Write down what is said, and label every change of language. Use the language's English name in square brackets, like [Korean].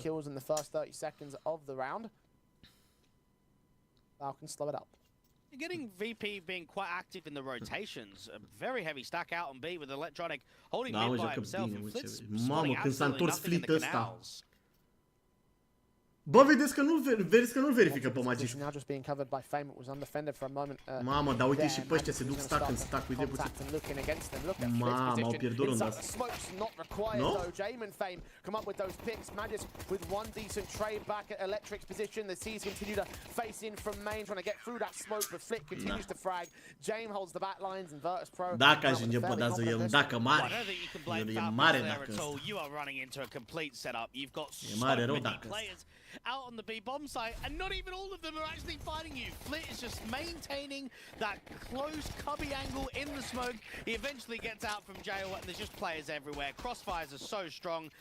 [English] kills in the first 30 seconds of the round. Falcons slow it up. You're getting VP being quite active in the rotations. A very heavy stack out on B with Electronic holding mid by himself and Flitz spotting absolutely nothing in the canals. [Romanian] Bă, vedeți că nu-l verifică pe Magic. [English] Now just being covered by Fame, it was undefended for a moment. [Romanian] Mamă, dar uite și pe ăștia se duc stack în stack, uite puțin. Mamă, au pierdut runda asta. [English] Smoke's not required though. Jame and Fame come up with those picks. Magis with one decent trade back at Electric's position. The C's continue to face in from main, trying to get through that smoke, but Flick continues to frag. Jame holds the back lines and Virtus Pro. [Romanian] Dacă ajunge pe dață, e un dacă mare. E mare dacă ăsta. [English] You are running into a complete setup. You've got so many players out on the B bomb site, and not even all of them are actually fighting you. Flit is just maintaining that close cubby angle in the smoke. He eventually gets out from jail, and there's just players everywhere. Crossfires are so strong.